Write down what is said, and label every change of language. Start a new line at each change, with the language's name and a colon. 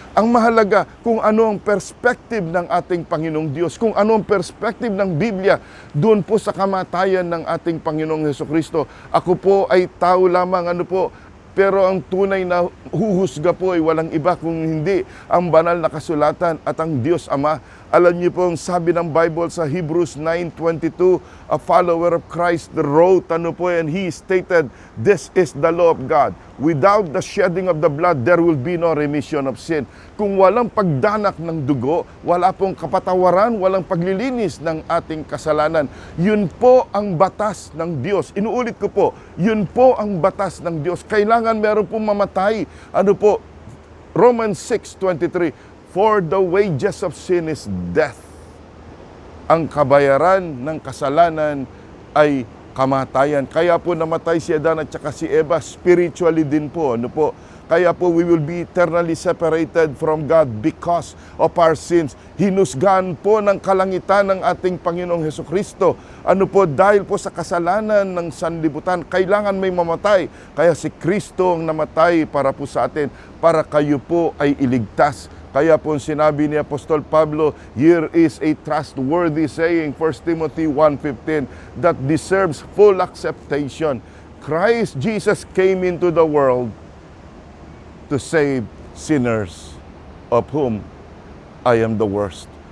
Filipino: Ang mahalaga kung ano ang perspective ng ating Panginoong Diyos, kung ano ang perspective ng Biblia doon po sa kamatayan ng ating Panginoong Hesukristo. Ako po ay tao lamang, Pero ang tunay na huhusga po ay walang iba kung hindi ang banal na kasulatan at ang Diyos Ama. Alam niyo po ang sabi ng Bible sa
English: Hebrews 9:22, a follower of Christ wrote, and he stated, this is the law of God. Without the shedding of the blood, there will be no remission of sin.
Filipino: Kung walang pagdanak ng dugo, wala pong kapatawaran, walang paglilinis ng ating kasalanan. Yun po ang batas ng Diyos. Inuulit ko po, yun po ang batas ng Diyos. Kailangan meron pong mamatay.
English: Romans 6:23, for the wages of sin is death.
Filipino: Ang kabayaran ng kasalanan ay kamatayan. Kaya po namatay si Adan at saka si Eva spiritually din po. Kaya po
English: we will be eternally separated from God because of our sins.
Filipino: Hinusgahan po ng kalangitan ng ating Panginoong Hesukristo. Dahil po sa kasalanan ng sanlibutan, kailangan may mamatay. Kaya si Kristo ang namatay para po sa atin, para kayo po ay iligtas. Kaya po sinabi ni Apostol Pablo,
English: here is a trustworthy saying, 1 Timothy 1:15, that deserves full acceptation. Christ Jesus came into the world to save sinners, of whom I am the worst.